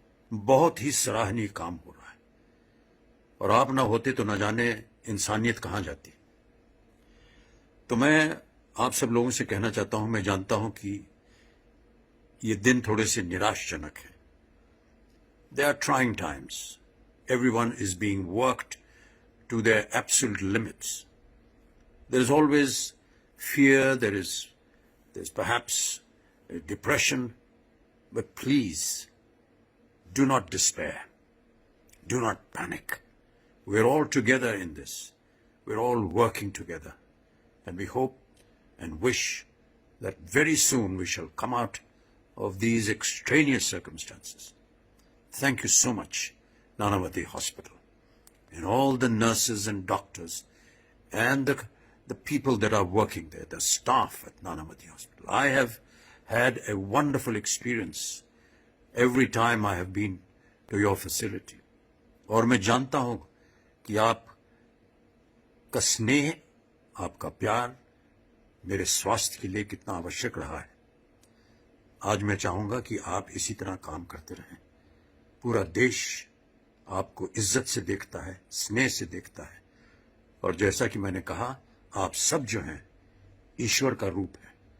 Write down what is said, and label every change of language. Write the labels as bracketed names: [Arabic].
[Hindi] बहुत ही सराहनीय काम हो रहा है, और आप ना होते तो न जाने इंसानियत कहां जाती। तो मैं आप सब लोगों से कहना चाहता हूं, मैं जानता हूं कि ये दिन थोड़े से निराशजनक है। [English] They are trying times, everyone is being worked to their absolute limits. There is always fear, there's perhaps depression, but please do not despair. Do not panic. We're all together in this. We're all working together. And we hope and wish that very soon we shall come out of these extraneous circumstances. Thank you so much, Nanavati Hospital, and all the nurses and doctors and the people that are working there, the staff at Nanavati Hospital. I have had a wonderful experience every time I have been to your facility. [Hindi] और मैं जानता हूं कि आपका स्नेह, आपका प्यार मेरे स्वास्थ्य के लिए कितना आवश्यक रहा है। आज मैं चाहूंगा कि आप इसी तरह काम करते रहें। पूरा देश आपको इज्जत से देखता है, स्नेह से देखता है, और जैसा कि मैंने कहा, आप सब जो हैं ईश्वर का रूप है।